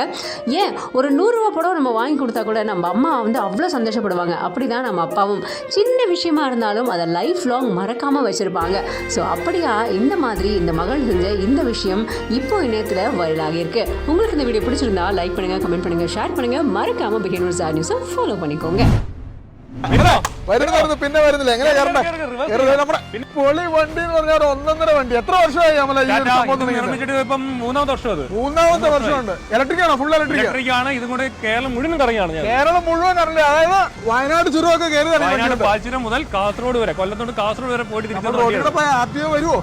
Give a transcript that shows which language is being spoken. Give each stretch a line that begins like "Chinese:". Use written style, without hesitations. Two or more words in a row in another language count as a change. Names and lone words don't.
Tamil: ஏன் ஒரு 100 ரூபா படம் நம்ம வாங்கி கொடுத்தா கூட நம்ம அம்மா வந்து அவ்வளோ சந்தோஷப்படுவாங்க. அப்படி தான் நம்ம அப்பாவும் சின்ன விஷயமா இருந்தாலும் அதை
English: life long
Tamil: மறக்காமல் வச்சுருப்பாங்க. ஸோ அப்படியா இந்த மாதிரி இந்த மகள் செஞ்ச இந்த விஷயம் இப்போ இணையத்தில் வைரலாகி இருக்கு. உங்களுக்கு இந்த வீடியோ பிடிச்சிருந்தா லைக் பண்ணுங்க, கமெண்ட் பண்ணுங்க, ஷேர் பண்ணுங்க, மறக்காம பிகின் வித் சாட் நியூஸை ஃபாலோ பண்ணிக்கோங்க.
Malayalam: പിന്നെ വരുന്നില്ല എങ്ങനെ പൊളി വണ്ടി എന്ന് പറഞ്ഞാൽ 1.5 വണ്ടി. എത്ര വർഷമായി മൂന്നാമത്തെ വർഷമുണ്ട്. ഇലക്ട്രിക് ആണോ?
English: full electric
Malayalam: ആണ്. ഇതും കൂടെ കേരളം മുഴുവൻ കറങ്ങിയാണ്. കേരളം മുഴുവൻ കറങ്ങി, അതായത് വയനാട് ചുരമൊക്കെ കയറി പാൽച്ചുരം മുതൽ കാസർഗോഡ് വരെ, കൊല്ലത്തോട് കാസർഗോഡ് വരെ പോയിട്ട് ആർട്ടിഒ വരുമോ?